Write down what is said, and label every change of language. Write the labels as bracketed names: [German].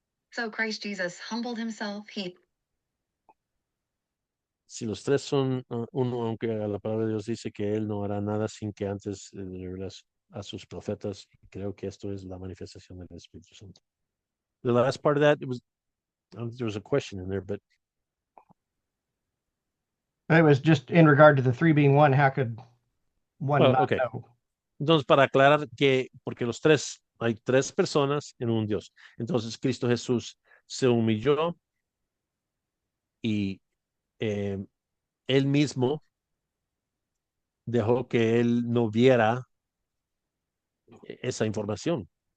[English] So Christ Jesus humbled himself. [Spanish] si los tres son uno, aunque la palabra de Dios dice que él no hará nada sin que antes le revele a sus profetas, creo que esto es la manifestación del Espíritu Santo. [English] The last part of that, it was, I don't think there was a question in there, but It was just in regard to the three being one. How could one well, not okay. know? [Spanish] Entonces, para aclarar que, porque los tres, hay tres personas en un Dios. Entonces, Cristo Jesús se humilló y eh, él mismo dejó que él no viera esa información.